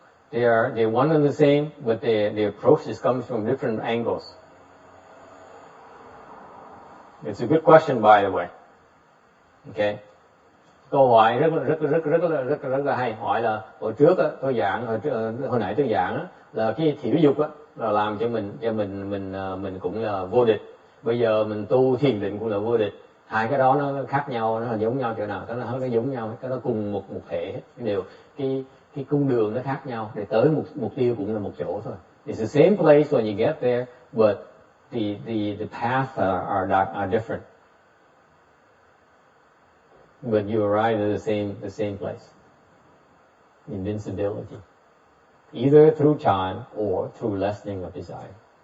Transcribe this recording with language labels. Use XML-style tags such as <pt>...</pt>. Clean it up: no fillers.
<en>They're one and the same, but the approach is coming from different angles. It's a good question, by the way.</en> <vi>Okay. Câu hỏi rất là hay. Hỏi là hồi trước á, tôi giảng hồi nãy tôi giảng á, là cái thiểu dục á là làm cho mình cũng là vô địch. Bây giờ mình tu thiền định cũng là vô địch. Hai cái đó nó khác nhau, nó là giống nhau chỗ nào? Cái nó giống nhau, cái nó cùng một thể hết. Đều cái cung đường nó khác nhau, để tới mục tiêu cũng là một chỗ thôi.</vi> <en>It's the same place when you get there, but the paths are different. But you arrive at the same place. Invincibility. Either through time or through lessening of desire.</en>